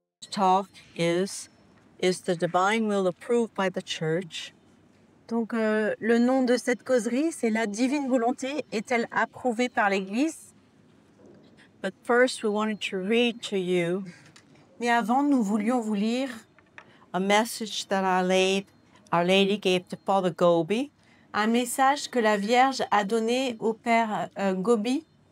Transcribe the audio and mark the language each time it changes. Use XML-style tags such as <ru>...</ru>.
<en>talk is the divine will approved by the church?</en> <fr>Donc, le nom de cette causerie, c'est la divine volonté est-elle approuvée par l'Église?</fr> <en>But first, we wanted to read to you</en> <fr>Mais avant, nous voulions vous lire</fr> <en>a message that Our Lady gave to Father Gobi</en> <fr>un message que la Vierge a donné au Père Gobi</fr>